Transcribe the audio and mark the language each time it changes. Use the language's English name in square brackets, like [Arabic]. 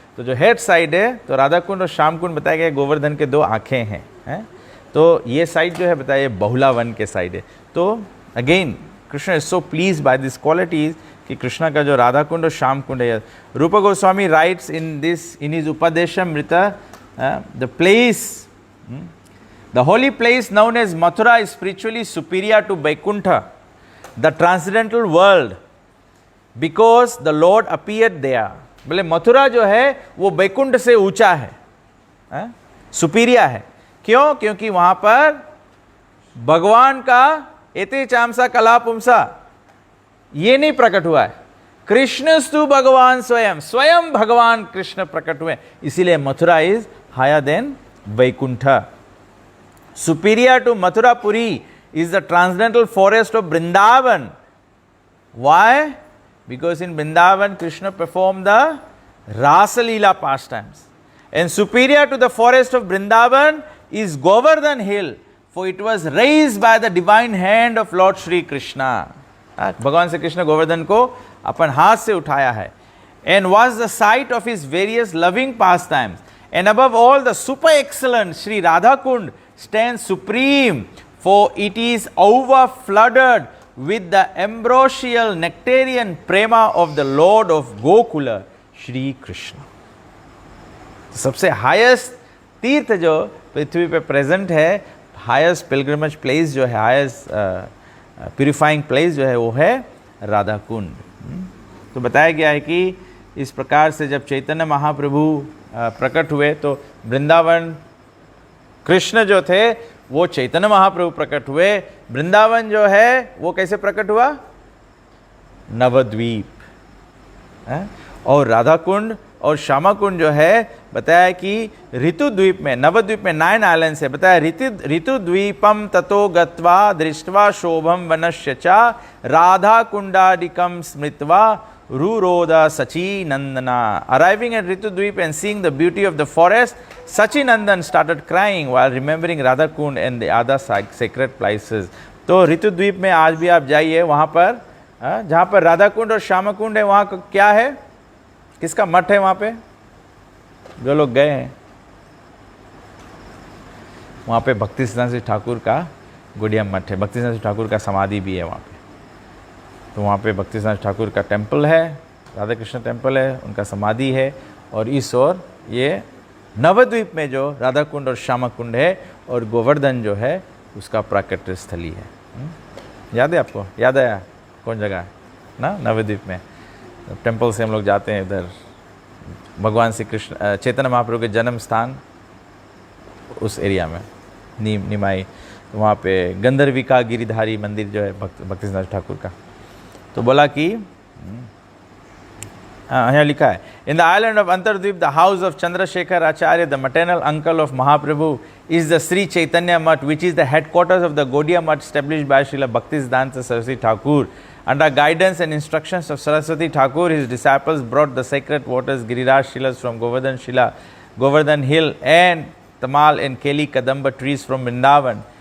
[Hindi] तो जो head side है तो राधा कुंड और श्याम कुंड बताया गया गोवर्धन के दो आंखें हैं. तो ये साइड जो है बताया बहुला वन के साइड है. तो [English] again Krishna is so pleased by this qualities [Hindi] कि कृष्णा का जो राधा कुंड और श्याम कुंड है. [English] Rupa Goswami writes in his Upadeshamrita the place, the holy place known as Mathura is spiritually superior to Vaikuntha, the transcendental world, because the Lord appeared there. [Hindi] बोले मथुरा जो है वो वैकुंठ से ऊंचा है, सुपीरियर है. क्यों? क्योंकि वहां पर भगवान का [Sanskrit] एते चामसा कला पुमसा [Hindi] ये नहीं प्रकट हुआ है. [Sanskrit] कृष्णस्तु भगवान स्वयं [Hindi] भगवान कृष्ण प्रकट हुए, इसीलिए [English] Mathura is higher than Vaikuntha. Superior to Mathurapuri is the transcendental forest of Vrindavan. Why? Because in Vrindavan, Krishna performed the Rasa Leela pastimes. And superior to the forest of Vrindavan is Govardhan Hill, for it was raised by the divine hand of Lord Shri Krishna. [Hindi] भगवान श्री कृष्ण गोवर्धन को अपन हाथ से उठाया है. [English] And was the site of his various loving pastimes. And above all, the super excellent Sri Radha Kund stands supreme, for it is over flooded with the ambrosial nectarian prema of the Lord of Gokula, Shri Krishna. [Hindi] सबसे highest तीर्थ जो पृथ्वी पे present है, [English] highest pilgrimage place [Hindi] जो है, highest purifying place जो है वो है राधा कुंड. तो बताया गया है कि इस प्रकार से जब चैतन्य महाप्रभु प्रकट हुए तो वृंदावन कृष्ण जो थे वो चैतन्य महाप्रभु प्रकट हुए. वृंदावन जो है वो कैसे प्रकट हुआ? नवद्वीप. और राधा कुंड और श्यामा कुंड जो है बताया कि ऋतु द्वीप में, नवद्वीप में 9 आइलैंड्स है. [Sanskrit] बताया ऋतु द्वीपम ततो गत्वा दृष्ट्वा शोभम वनस्य च राधा कुंडादिकम स्मृत्वा Ruroda Sachi Nandana. [English] Arriving at Ritu Dweep and seeing the beauty of the forest, Sachi Nandan started crying while remembering Radha Kund and the other sacred places. [Hindi] तो ऋतु द्वीप में आज भी आप जाइए, वहाँ पर जहाँ पर राधा कुंड और श्यामा कुंड है, वहाँ क्या है, किसका मठ है वहाँ पे? जो लोग गए हैं वहाँ पे भक्ति सिद्धांत ठाकुर का गुड़िया मठ है. भक्ति सिद्धांत ठाकुर का समाधि भी है वहाँ पे. तो वहाँ पे भक्ति सिद्धांत ठाकुर का टेम्पल है, राधा कृष्ण टेम्पल है, उनका समाधि है. और इस ओर ये नवद्वीप में जो राधा कुंड और श्यामा कुंड है और गोवर्धन जो है उसका प्राकट्य स्थली है. याद है आपको? याद आया कौन जगह है ना? नवद्वीप में टेम्पल से हम लोग जाते हैं इधर, भगवान श्री कृष्ण चैतन्य महाप्रभु के जन्म स्थान उस एरिया में निमाई, वहाँ पे गंधर्विका गिरिधारी मंदिर जो है भक्ति सिद्धांत ठाकुर का. तो बोला कि यहाँ लिखा है, [English] In the island of Antardwip the house of Chandrashekhar Acharya the maternal uncle of Mahaprabhu is the Sri Chaitanya Mutt, which is the headquarters of the Gaudiya Mutt established by Srila Bhaktisiddhanta Saraswati Thakur. Under guidance and instructions of Saraswati Thakur, his disciples brought the sacred waters Giriraj Shilas from Govardhan Shila, Govardhan Hill, and Tamal and Keli Kadamba trees from Vrindavan.